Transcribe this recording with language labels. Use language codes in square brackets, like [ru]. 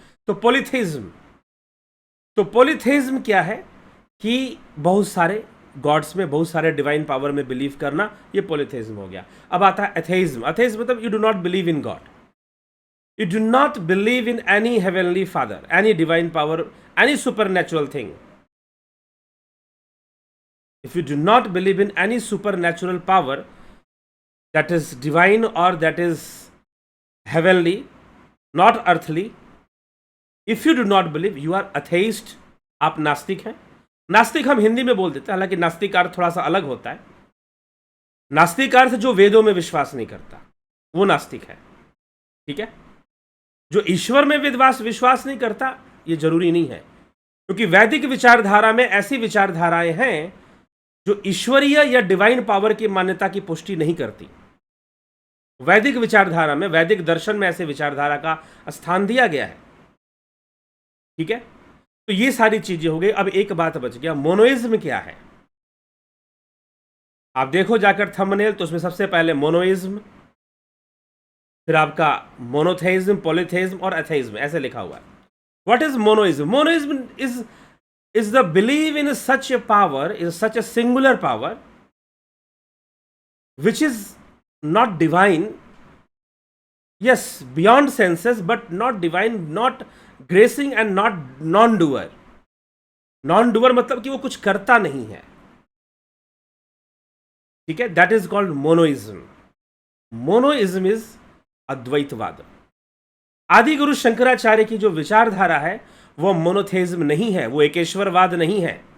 [hi] तो पॉलीथेइज्म क्या है कि बहुत सारे गॉड्स में, बहुत सारे डिवाइन पावर में बिलीव करना, ये पॉलीथेइज्म हो गया। अब आता है एथेइज्म। [en] atheism [hi] मतलब [en] You do not believe in God, you do not believe in any heavenly father, any divine power, any supernatural thing. if you do not believe in any supernatural power that is divine or that is heavenly, not earthly, if you do not believe, you are atheist, [hi] आप नास्तिक हैं। नास्तिक हम हिंदी में बोल देते हैं, हालांकि नास्तिक अर्थ थोड़ा सा अलग होता है। नास्तिक अर्थ जो वेदों में विश्वास नहीं करता, वो नास्तिक है, ठीक है। जो ईश्वर में विश्वास नहीं करता, ये जरूरी नहीं है, क्योंकि वैदिक विचारधारा में ऐसी विचारधाराएं हैं जो ईश्वरीय या डिवाइन पावर की मान्यता की पुष्टि नहीं करती। वैदिक विचारधारा में, वैदिक दर्शन में ऐसे विचारधारा का स्थान दिया गया है, ठीक है। तो ये सारी चीजें हो गई। अब एक बात बच गया, मोनोइज्म क्या है। आप देखो जाकर थंबनेल, तो उसमें सबसे पहले मोनोइज्म, फिर आपका मोनोथेइज्म, पॉलीथेइज्म और एथेइज्म ऐसे लिखा हुआ है। [en] What is monoism? Monoism is the belief in such a power, is such a singular power which is not divine, yes, beyond senses, but not divine, not gracing and not non-doer. [hi] Non-doer मतलब कि वो कुछ करता नहीं है, ठीक है। [en] That is called monoism. Monoism is अद्वैतवाद। [hi] आदि गुरु शंकराचार्य की जो विचारधारा है वो मोनोथेइज्म नहीं है, वो एकेश्वरवाद नहीं है।